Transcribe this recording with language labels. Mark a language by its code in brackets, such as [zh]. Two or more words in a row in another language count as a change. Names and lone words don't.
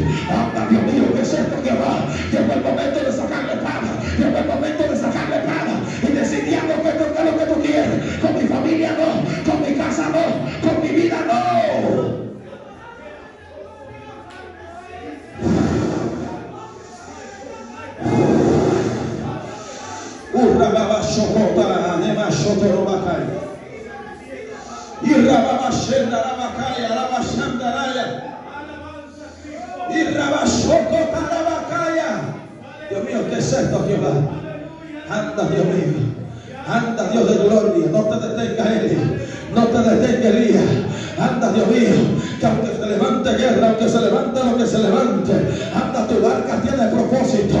[es] Anda Dios mío, ¿qué es esto, Jehová? Llegó el momento de sacarle espada. Llegó el momento de sacarle espada. Y decidiendo que esto es lo que tú quieres. Con mi familia no, con mi casa no, con mi vida no. Urrababa Shokota, Nema Shotorobakaya. Irrababa Shendarabakaya, Raba Shandaraya. Irraba Shokota Rabakaya. Dios mío, ¿qué es esto, Jehová? Anda, Dios mío. Anda, Dios de gloria. No te detenga, Eli. No te detenga, Elías. Anda, Dios mío, que aunque se levante guerra, aunque se levante lo que se levante, anda, tu barca tiene propósito.